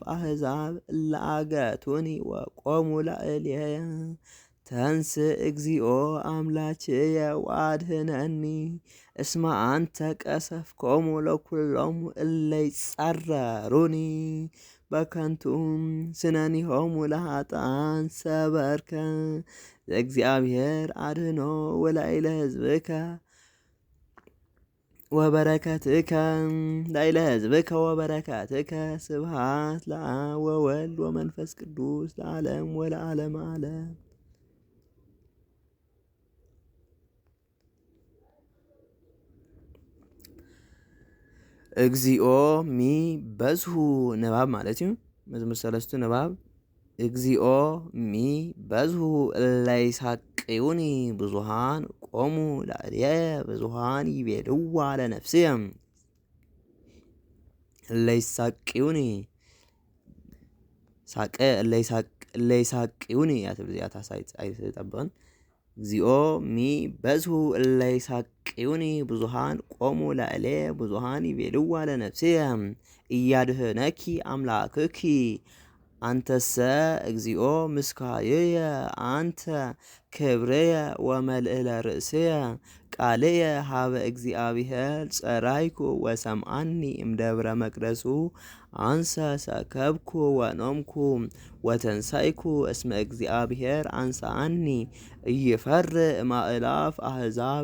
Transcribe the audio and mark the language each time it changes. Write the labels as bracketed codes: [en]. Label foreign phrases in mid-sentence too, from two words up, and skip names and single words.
[gez] አሕዛብ እለ አገቱኒ ወቆሙ ላዕሌየ ተንሥእ እግዚኦ አምላክየ ወአድኅነኒ እስመ አንተ ቀሰፍኮሙ ለኵሎሙ እለ ይጻረሩኒ በከንቱ ስነኒሆሙ ለኃጥኣን ሰበርከ ዘእግዚአብሔር አድኅኖ ወላኢለ ሕዝብከ ወበረከትከ ላኢለ ሕዝብከ ወበረከትከ ስብሐት ለአብ ወወልድ ወመንፈስ ቅዱስ ለዓለም ወለዓለመ ዓለም። እግዚኦ ሚበዝሑ ንባብ ማለት እዩ። መዝሙር ሰለስቱ ንባብ እግዚኦ ሚበዝሑ እለ ይሣቅዩኒ ብዙኃን ቆሙ ላዕሌየ ብዙኃን ይቤልዋ ለነፍስየ እለ ይሣቅዩኒ እለ ይሣቅዩኒ ያትብዚያታ አይጠብቅን እግዚኦ ሚበዝሑ እለ ይሣቅዩኒ ብዙኃን ቆሙ ላዕሌየ ብዙኃን ይቤልዋ ለነፍስየ እያድኅነኪ አምላክኪ አንተሰ እግዚኦ ምስካየየ አንተ ክብርየ ወመልዕለ ርእስየ ቃልየ ሀበ እግዚአብሔር ጸራይኩ ወሰምዓኒ እምደብረ መቅደሱ አንሰ ሰከብኩ ወኖምኩ ወተንሳይኩ እስመ እግዚአብሔር አንስአኒ ኢይፈርህ እምአእላፍ አሕዛብ